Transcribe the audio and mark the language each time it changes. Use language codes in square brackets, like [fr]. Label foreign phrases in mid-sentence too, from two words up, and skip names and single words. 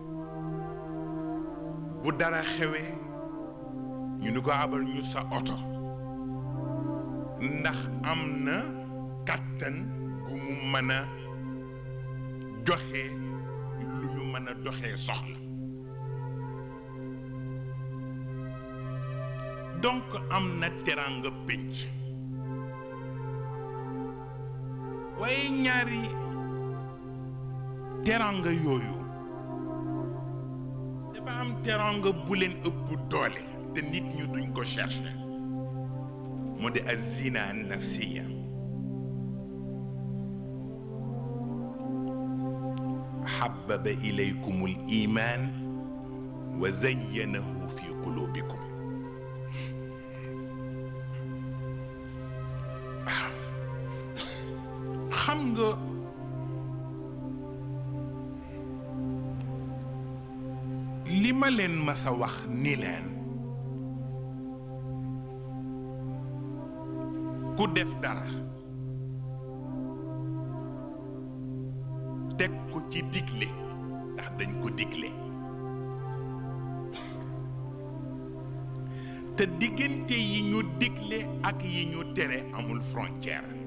[wo] bu dara xewee ñu ni ko abal ñu sa oto ndax am na kàttan gu mu mën a joxe lu ñu mën a doxee soxla donc am na teranga pénc waaye ñaari teranga yooyu dafa am teranga bu leen ëpp doole te nit ñu duñ ko chercher moo di [ar] الزينة ال النفسية حبب إليكم الإيمان وزينه في قلوبكم [wo] xam nga li ma leen masa wax ni leen ku def dara teg ko ci digle ndax dañ ko digle te diggante yi ñu digle ak yi ñu tere amul frontière